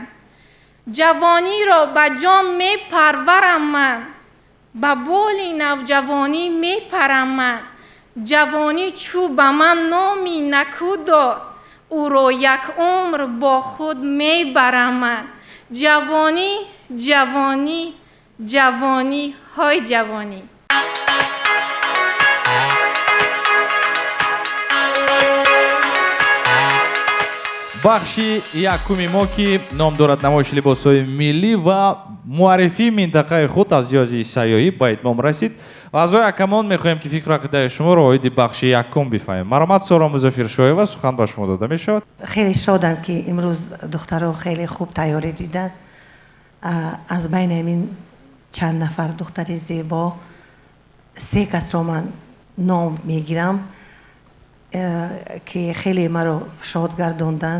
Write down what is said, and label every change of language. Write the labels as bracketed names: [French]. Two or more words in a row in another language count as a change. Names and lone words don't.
[Persian] جوانی را به جان می پرورم من، با بول نوجوانی می پرم من. جوانی چو به من نامی نکو داد، او را یک عمر با خود می برم من. جوانی جوانی جوانی های جوانی. [Tajik] бахши якуми мо ки ном дорад намоиши либосҳои миллӣ ва муаррифии минтақаи худ аз ёзи сайёҳӣ ба итмом расид. аъзои акамон мехоҳем ки фикру ақидаи шуморо оиди бахши якум бифаҳмем. маромад сора музаффиршоева, сухан ба шумо дода мешавад. [Persian] خیلی شادم که امروز دخترها خیلی خوب تیاری دیدن. از بین این چند نفر دختر زیبا 3 کس رو من نام میگیرم که خیلی مرا شاد گردوندن.